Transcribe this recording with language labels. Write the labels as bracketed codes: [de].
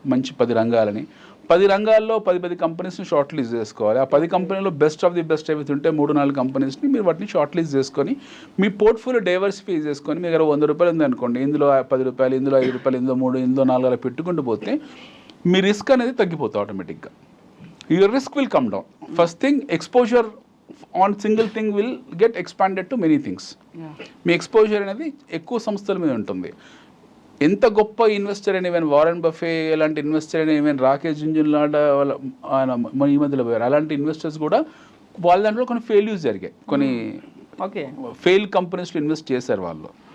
[te] మంచి 10 రంగాలని, 10 రంగాల్లో 10 కంపెనీస్ని short list చేసుకోవాలి. ఆ 10 కంపెనీలో బెస్ట్ ఆఫ్ ది బెస్ట్ ఏవైతే ఉంటే 3-4 కంపెనీస్ని మీరు వాటిని షార్ట్ లిస్ట్ చేసుకొని మీ పోర్ట్ఫోలియో డైవర్సిఫై చేసుకొని, మీ దగ్గర 100 రూపాయలు ఉంది అనుకోండి, ఇందులో 10 రూపాయలు, ఇందులో 5 రూపాయలు, ఇందులో 3, ఇందులో 4 అలా పెట్టుకుంటూ పోతే మీ రిస్క్ అనేది తగ్గిపోతుంది ఆటోమేటిక్గా. [en] Your risk will come down. First thing, exposure on single thing will get expanded to many things. [te] మీ exposure అనేది ఎక్కువ సంస్థల మీద ఉంటుంది. ఎంత గొప్ప ఇన్వెస్టర్ అయినా, ఈవెన్ వారెన్ బఫే లాంటి ఇన్వెస్టర్ అయినా, ఈవెన్ రాకేష్ జుంజున్లాంటి మన ఈ మధ్యలో పోయారు, అలాంటి ఇన్వెస్టర్స్ కూడా వాళ్ళ దాంట్లో కొన్ని ఫెయిల్యూర్స్ జరిగాయి. కొన్ని ఫెయిల్ కంపెనీస్లో ఇన్వెస్ట్ చేశారు వాళ్ళు.